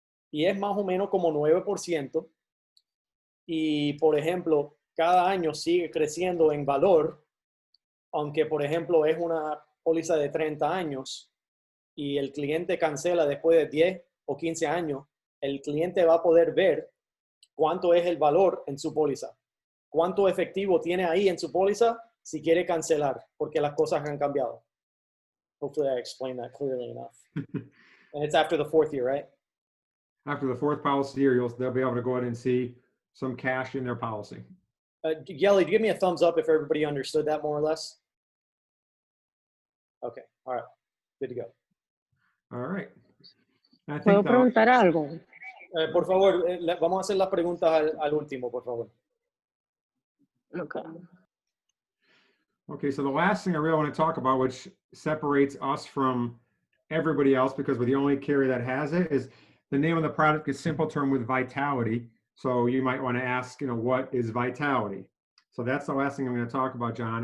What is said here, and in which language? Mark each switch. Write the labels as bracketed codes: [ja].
[es] Y es más o menos como 9%. Y, por ejemplo, cada año sigue creciendo en valor, aunque, por ejemplo, es una póliza de 30 años y el cliente cancela después de 10 o 15 años, el cliente va a poder ver cuánto es el valor en su póliza, cuánto efectivo tiene ahí en su póliza si quiere cancelar, porque las cosas han cambiado. [en] Hopefully I explained that clearly enough. And it's after the 4th year, right? after the 4th policy year, they'll be able to go ahead and see some cash in their policy. Yelly, give me a thumbs up if everybody understood that more or less. Okay, all right, good to go. All right. I [es] ¿Puedo [en] think [es] preguntar algo? Por favor, vamos a hacer las preguntas al último, por favor. [en] Okay. okay, so the last thing I really want to talk about, which separates us from everybody else because we're the only carrier that has it, is the name of the product is Simple Term with Vitality. So you might want to ask, what is Vitality? So that's the last thing I'm going to talk about, John.